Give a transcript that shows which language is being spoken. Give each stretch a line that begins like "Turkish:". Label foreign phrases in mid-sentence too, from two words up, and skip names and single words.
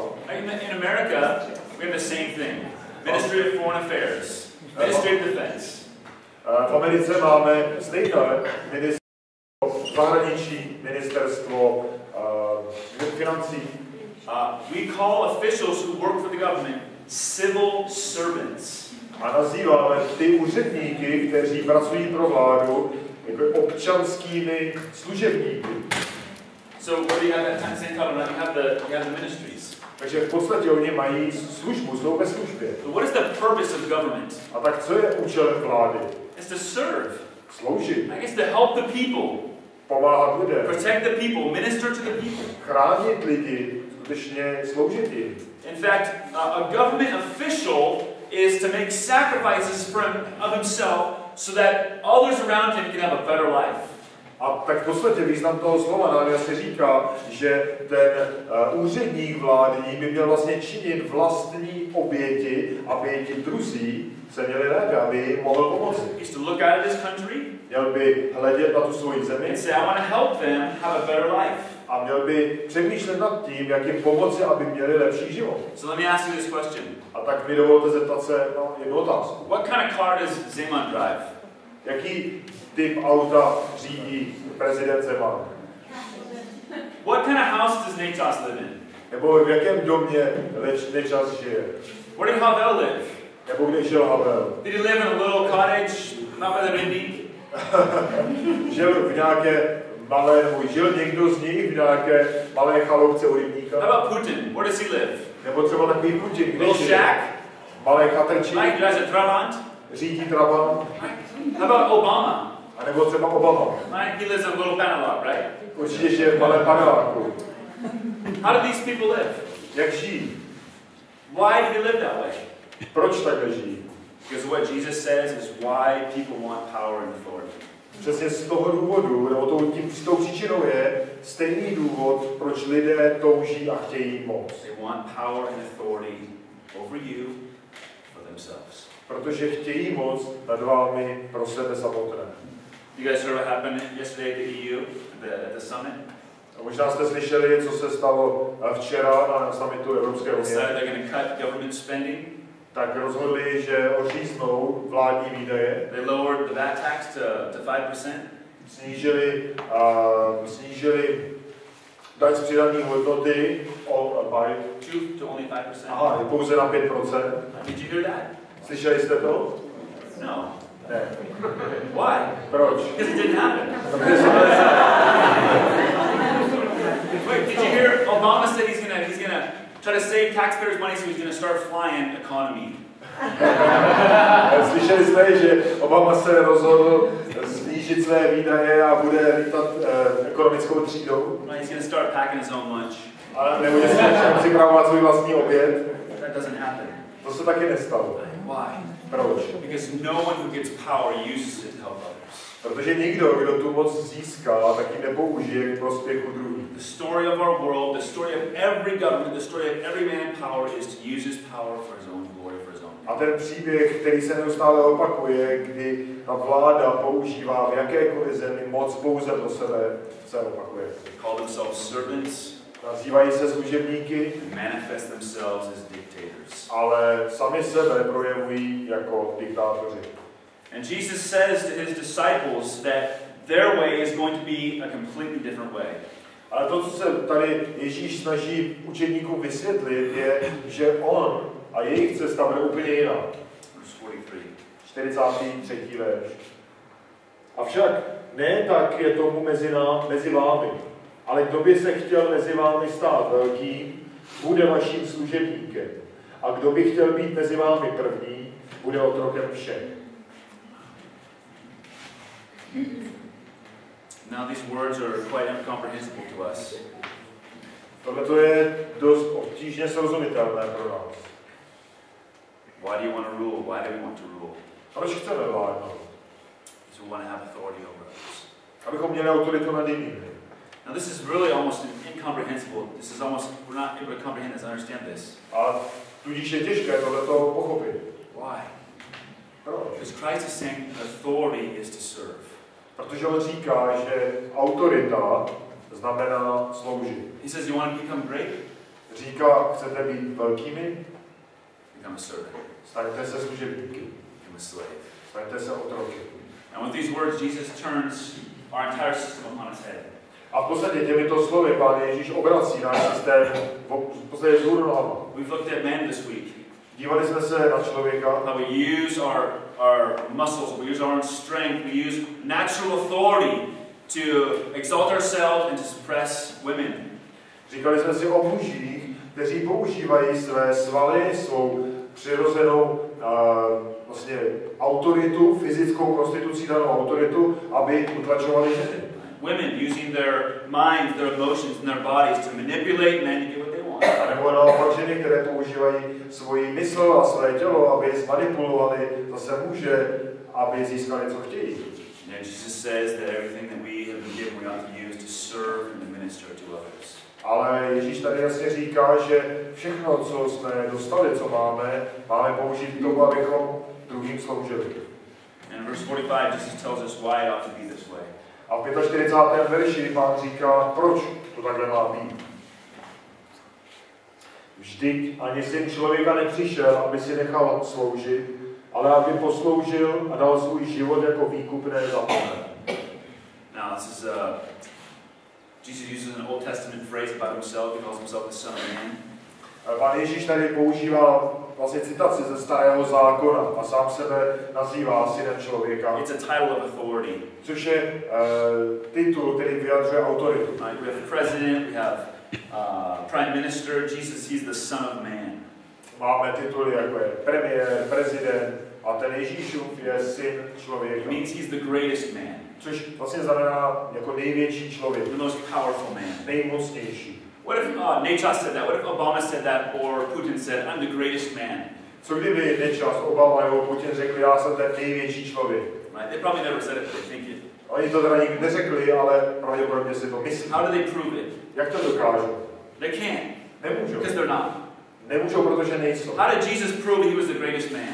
English: In America, we have the same thing. Ministry of Foreign Affairs, Ministry of Defense.
Czech: V Americe máme stejné ministerstvo zahraničí, ministerstvo financí.
English: We call officials who work for the government civil servants.
Czech: A nazýváme ty úředníky, kteří pracují pro vládu, jako občanskými služebníky.
English: So where do you have that same title? You have the ministries.
Czech: Takže v podstatě oni mají službu, jsou ve službě.
English: So what is the purpose of government?
Czech: A tak co je účelem vlády?
English: It's to serve.
Czech: Sloužit.
English: I guess to help the people.
Czech: Pomáhat lidem.
English: Protect the people. Minister to the people.
Czech: Chránit lidi, skutečně sloužit jim.
English: In fact, a government official is to make sacrifices of himself so that others around him can have a better life.
Czech: A tak v podstatě význam toho slova nám jasně říká, že ten úředník vládní by měl vlastně činit vlastní oběti, aby ti druzí se měli lépe, aby jim mohl pomoci.
English: He used to look out at his country.
Czech: Měl by hledět na tu svoji zemi.
English: And say, I want to help them have a better life.
Czech: A měl by přemýšlet nad tím, jak jim pomoci, aby měli lepší život.
English: So let me ask you this question.
Czech: A tak mi dovolte zeptat se na jednu otázku.
English: What kind of car does Zeman drive?
Czech: Jaký typ auta řídí prezident Zeman?
English: What kind of house does Nečas live in?
Czech: Nebo v jakém domě Nečas žije?
English: Where did Havel live?
Czech: Nebo kde žil Havel?
English: Did he live in a little cottage not by the Rindy?
Czech: Žil v nějaké malé, nebo žil někdo z nich v nějaké malé chaloupce u rybníka?
English: How about Putin? Where does he live?
Czech: Nebo třeba takový Putin, kde
English: Little
Czech: žije?
English: shack?
Czech: Malé chatrčí?
English: Mike drives a Trabant?
Czech: Řídí Trabant?
English: How about Obama?
Czech: A nebo třeba Obama?
English: Mike, he lives in a little Panama, right?
Czech: Určitě žije v malém paneláku.
English: How do these people live?
Czech: Jak žijí?
English: Why do they live that way?
Czech: Proč takhle žijí?
English: Because what Jesus says is why people want power and authority.
Czech: Přesně z toho důvodu, nebo s tou příčinou je stejný důvod, proč lidé touží a chtějí moc.
English: They want power and authority over you for themselves.
Czech: Protože chtějí moc nad vámi pro sebe samotné.
English: You guys heard what happened yesterday at the EU, at the summit?
Czech: A možná jste slyšeli, co se stalo včera na summitu Evropské unie.
English: They're going to cut government spending.
Czech: Tak rozhodli, že odříznou vládní výdaje.
English: They lowered the VAT tax to 5%.
Czech: Snížili daň z přidané hodnoty
English: to only 5%.
Czech: Aha, pouze na 5%.
English: Did you hear that?
Czech: Slyšeli jste to?
English: No.
Czech: Ne.
English: Why?
Czech: Proč?
English: Because it didn't happen. Wait, did you hear Obama said he's gonna try to save taxpayers' money, so he's gonna start flying economy.
Czech: Slyšeli jste, že Obama se rozhodl snížit své výdaje a bude lítat ekonomickou třídou?
English: No, he's gonna start packing his own lunch.
Czech: Ale nebude si připravovat svůj vlastní oběd?
English: That doesn't happen.
Czech: To se taky nestalo.
English: Why?
Czech: Proč?
English: Because no one who gets power uses it to help others.
Czech: Protože nikdo, kdo tu moc získá, tak ji nepoužije k prospěchu druhých.
English: The story of our world, the story of every government, the story of every man in power is to use his power for his own glory, for his own.
Czech: A ten příběh, který se neustále opakuje, kdy ta vláda používá v jakékoliv zemi moc pouze pro sebe, se opakuje.
English: They call themselves servants.
Czech: Nazývají se služebníky,
English: manifest themselves as dictators.
Czech: Ale sami sebe projevují jako diktátoři.
English: And Jesus says to his disciples that their way is going to be a completely different way.
Czech: Ale to, co se tady Ježíš snaží učedníkům vysvětlit, je, že on a jejich cesta bude úplně jiná. 43. verš. Avšak ne tak je tomu mezi vámi, ale kdo by se chtěl mezi vámi stát velkým, bude vaším služebníkem. A kdo by chtěl být mezi vámi první, bude otrokem všech.
English: Now these words are quite incomprehensible to us.
Czech: Tohle je dost obtížně srozumitelné pro nás.
English: Why do you want to rule? Why do we want to rule?
Czech: Proč chceme vládnout?
English: Because we want to have authority over others.
Czech: Abychom měli autoritu nad jinými.
English: Now this is really almost incomprehensible. This is almost, we're not able to comprehend this, understand this.
Czech: A tudíž je těžké tohleto pochopit.
English: Why?
Czech: Proč?
English: Because Christ is saying authority is to serve.
Czech: Protože on říká, že autorita znamená sloužit.
English: He says, you want to become great?
Czech: Říká, chcete být velkými?
English: Become a servant.
Czech: Staňte se služebníky.
English: Become a slave.
Czech: Staňte se otroky.
English: And with these words, Jesus turns our entire system upon its head.
Czech: A v podstatě těmito slovy Pán Ježíš obrací náš systém v podstatě vzhůru nohama.
English: We've looked at man this week.
Czech: Dívali jsme se na člověka.
English: How we use our muscles, we use our own strength, we use natural authority to exalt ourselves and to suppress women.
Czech: Říkali jsme si o mužích, kteří používají své svaly, svou přirozenou vlastně autoritu, fyzickou konstitucí danou autoritu, aby utlačovali ženy.
English: Women using their minds, their emotions, and their bodies to manipulate men to get what they want.
Czech: A nebo naopak ženy, které používají svoji mysl a své tělo, aby zmanipulovali zase muže, aby získali, co chtějí.
English: And Jesus says that everything that we have been given, we ought to use to serve and to minister to others.
Czech: Ale Ježíš tady jasně říká, že všechno, co jsme dostali, co máme, máme použít k tomu, abychom druhým sloužili.
English: And in verse 45, Jesus tells us why it ought to be this way.
Czech: A v 45. verši Pán říká, proč to takhle má být. Vždyť ani syn člověka nepřišel, aby si nechal sloužit, ale aby posloužil a dal svůj život jako výkupné za Pána.
English: Now this is Jesus uses an Old Testament phrase about himself. He calls himself the Son of Man.
Czech: Pán Ježíš tady používá vlastně citaci ze Starého zákona a sám sebe nazývá synem člověka.
English: It's a title of authority.
Czech: Což je titul, který vyjadřuje autoritu.
English: We have president, we have prime minister. Jesus, he's the Son of Man.
Czech: Máme tituly jako je premiér, prezident a ten Ježíšův je syn člověka.
English: It means he's the greatest man.
Czech: Což vlastně znamená jako největší člověk.
English: The most powerful man.
Czech: Nejmocnější.
English: What if Nečas said that? What if Obama said that or Putin said, I'm the greatest man?
Czech: Co kdyby Nečas, Obama nebo Putin řekli, já jsem ten největší člověk?
English: Right? They probably never said it, but they think it.
Czech: Oni to teda nikdy neřekli, ale pravděpodobně si to myslí.
English: How do they prove it?
Czech: Jak to dokážou?
English: They can't.
Czech: Nemůžou.
English: Because they're not.
Czech: Nemůžou, protože nejsou.
English: How did Jesus prove he was the greatest man?